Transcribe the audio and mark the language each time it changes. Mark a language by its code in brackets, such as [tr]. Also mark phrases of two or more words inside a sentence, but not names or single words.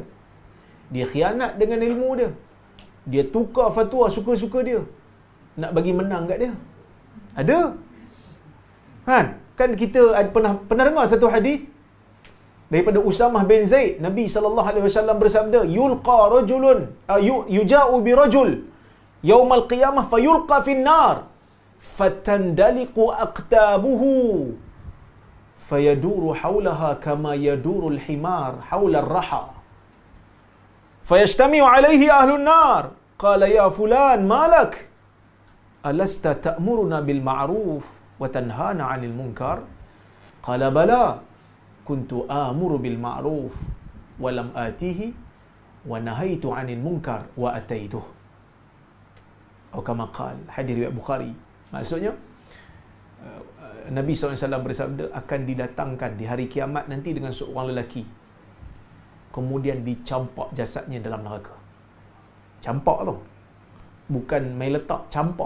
[ms] Dia khianat dengan ilmu dia. Dia tukar fatwa suka-suka dia, nak bagi menang kat dia. Ada. Kan kita pernah dengar satu hadis daripada Usamah bin Zaid. Nabi SAW bersabda, [ar] يلقى رجل يجاء برجل يوم القيامة فيلقى في النار فتندلق أقتابه فيدور حولها كما يدور الحمار حول الرحى فيجتمع عليه أهل النار قال يا فلان ما لك ألست تأمرون بالمعروف وتنهانا عن المنكر قال بلى كنت آمر بالمعروف ولم آته ونهيت عن المنكر وآتيته. Atau كما قال, [ms] hadis riwayat Bukhari. Maksudnya Nabi SAW bersabda, akan didatangkan di hari kiamat nanti dengan seorang lelaki, kemudian dicampak jasadnya dalam neraka. Campak tu bukan main letak, campak.